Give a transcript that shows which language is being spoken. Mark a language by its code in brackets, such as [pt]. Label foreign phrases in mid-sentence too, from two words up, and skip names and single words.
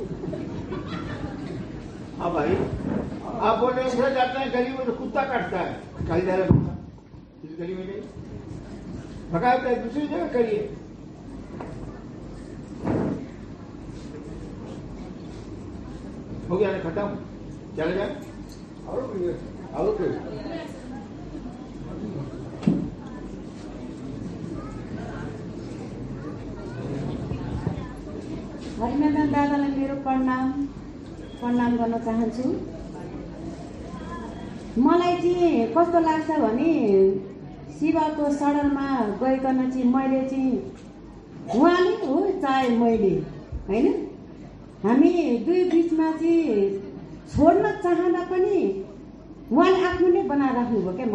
[hi] हाँ भाई, आप बोल रहे उधर जाते हैं गली में तो कुत्ता काटता है, खाली जा रहा कुत्ता इस गली में नहीं भगाता है, दूसरी जगह करिए। हो गया ना, खत्म, चले जाए। और [ne] हरिनारायण दादालाई मेरो प्रणाम गर्न चाहन्छु। मलाई चाहिँ कस्तो लाग्छ भने शिवको शरणमा गइकन चाहिँ मैले चाहिँ उहाँले हो चाहे मैले होइन, हामी दुई बिचमा चाहिँ छोड्न चाहँदा पनि उहाँले आफ्नो नै बनाएर राख्नुभयो क्या।